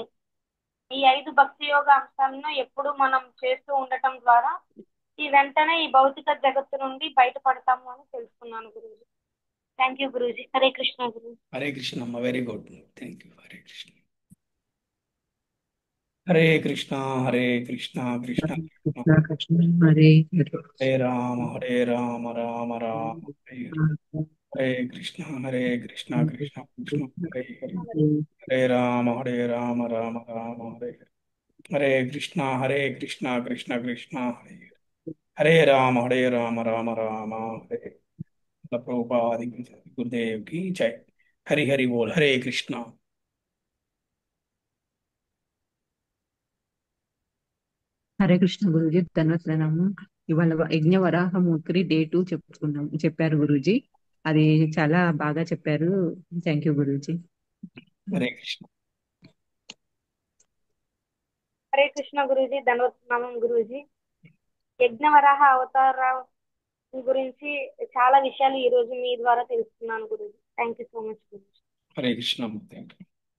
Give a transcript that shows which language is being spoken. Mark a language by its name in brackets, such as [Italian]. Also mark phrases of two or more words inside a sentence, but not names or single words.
[Telugu] ఈ 5 భక్తి యోగ అంశాలను ఎప్పుడు మనం చేస్తూ ఉండటం ద్వారా వెంటనే ఈ భౌతిక జగత్తు నుండి బయటపడతాము అని తెలుసుకున్నాను గురూజీ. [English] thank you [Telugu] గురూజీ. హరే కృష్ణ గురూజీ. హరే కృష్ణ అమ్మ, [English] very good, thank you. [Telugu] హరే కృష్ణ. [Sanskrit] హరే కృష్ణ హరే కృష్ణ కృష్ణ కృష్ణ కృష్ణ కృష్ణ హరే హరే. హరే రామ హరే రామ రామ రామ హరే హరే. హరే కృష్ణ హరే కృష్ణ కృష్ణ కృష్ణ హరే హరే. హరే రామ రామ రామ హరే హరే. హరే కృష్ణ కృష్ణ కృష్ణ హరే హరే. హరే రామ రామ రామ హరే హరే. [Hindi] ప్రభుపాది గురుదేవ్ की जय. हरि हरि बोल. हरे कृष्णा. [Telugu] హరే కృష్ణ గురూజీ, ధన్యవాదాలు. ఇవాళ యజ్ఞ వరాహమూర్తి డే 2 చెప్పారు గురూజీ. అది చాలా బాగా చెప్పారు. [English] thank you [Telugu] గురూజీ. [Hindi] हरे कृष्ण. [Telugu] హరే కృష్ణ గురూజీ. ధన్యవాదం గురూజీ. యజ్ఞవరాహ అవతార గురించి చాలా విషయాలు ఈ రోజు మీ ద్వారా తెలుసుకున్నాను గురూజీ. [English] thank you so much [Telugu] గురూజీ. [Hindi] हरे कृष्णा.